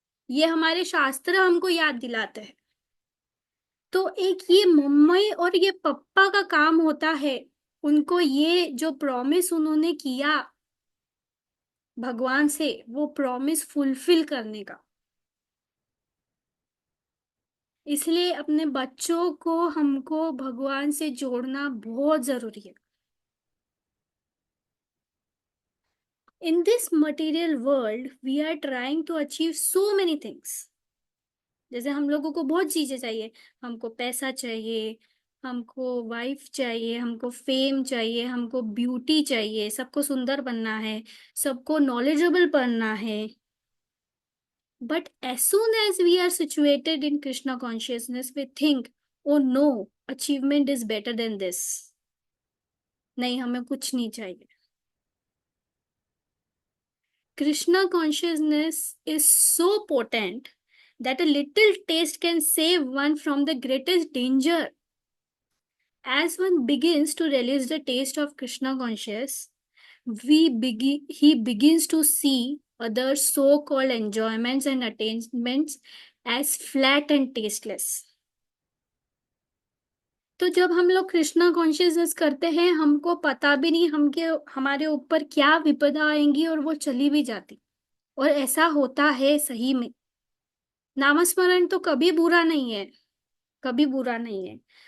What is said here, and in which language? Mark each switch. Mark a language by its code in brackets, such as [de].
[hi] ये हमारे शास्त्र हमको याद दिलाते हैं। तो एक ये मम्मी और ये पप्पा का काम होता है, उनको ये जो प्रॉमिस उन्होंने किया भगवान से, वो प्रॉमिस फुलफिल करने का। इसलिए अपने बच्चों को हमको भगवान से जोड़ना बहुत जरूरी है। [en] In this material world, we are trying to achieve so many things. [hi] जैसे हम लोगों को बहुत चीजें चाहिए। हमको पैसा चाहिए, हमको वाइफ चाहिए, हमको फेम चाहिए, हमको ब्यूटी चाहिए, सबको सुंदर बनना है, सबको नॉलेजेबल बनना है। [en] But as soon as we are situated in Krishna consciousness, we think, oh no, achievement is better than this. [hi] नहीं, हमें कुछ नहीं चाहिए। [en] Krishna consciousness is so potent that a little taste can save one from the greatest danger. As one begins to relish the taste of Krishna conscious, he begins to see other so-called enjoyments and attainments as flat and tasteless. [hi] तो जब हम लोग Krishna consciousness करते हैं, हमको पता भी नहीं हमके हमारे ऊपर क्या विपदा आएंगी, और वो चली भी जाती। और ऐसा होता है सही में। नामस्मरण तो कभी बुरा नहीं है, कभी बुरा नहीं है।